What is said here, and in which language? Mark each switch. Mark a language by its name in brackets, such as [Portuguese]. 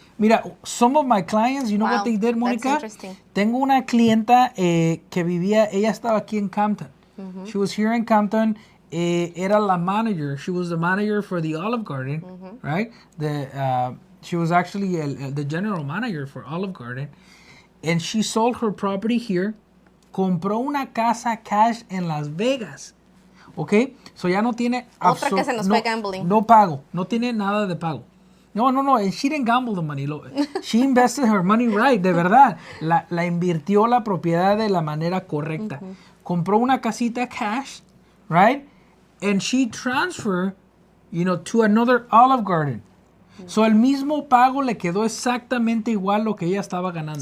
[Spanish] Mira, [English] some of my clients, what they did, Monica? [Spanish] Tengo una clienta que vivía, ella estaba aquí en Compton. [English] Mm-hmm. She was here in Compton. [Spanish] Era la manager. [English] She was the manager for the Olive Garden, mm-hmm. right? She was actually the general manager for Olive Garden. And she sold her property here. [Spanish] Compró una casa cash en Las Vegas. ¿Ok? So ya no tiene... Otra que se nos fue gambling. No pago. No tiene nada de pago. No. [English] And she didn't gamble the money. She invested her money right, [Spanish] de verdad. La invirtió la propiedad de la manera correcta. Uh-huh. Compró una casita cash, right? [English] And she transferred, to another Olive Garden. Uh-huh. [Spanish] So el mismo pago le quedó exactamente igual lo que ella estaba ganando.